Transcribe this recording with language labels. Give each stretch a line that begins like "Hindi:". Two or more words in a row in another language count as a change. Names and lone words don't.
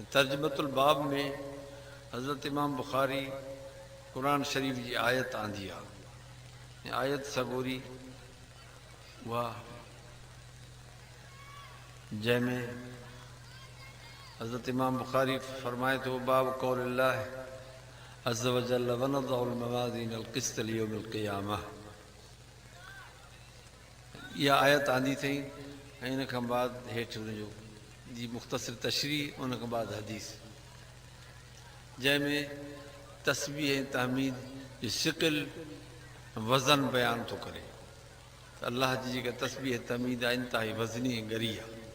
Sindhi: तर्जमतुल बाब में हज़रत इमाम बुखारी क़ुरान शरीफ़ जी आयत आंदी आहे। आयत सगोरी उहा जंहिंमें हज़रत इमाम बुखारी फरमाए थो
Arabic: باب قول الله عز وجل ونضع الموازين القسط ليوم القيامة,
Sindhi: इहा आयत आंदी अथई ऐं इन खां बाद हेठि हुनजो जी मुख़्तसिर तशरीह, उन खां बाद हदीस जंहिंमें तस्बीह ऐं तहमीद जी शिकिल वज़न बयानु थो करे त अलाह जी जेका तस्बीह तहमीद आहे इंतिहाई वज़नी ऐं ॻरी आहे।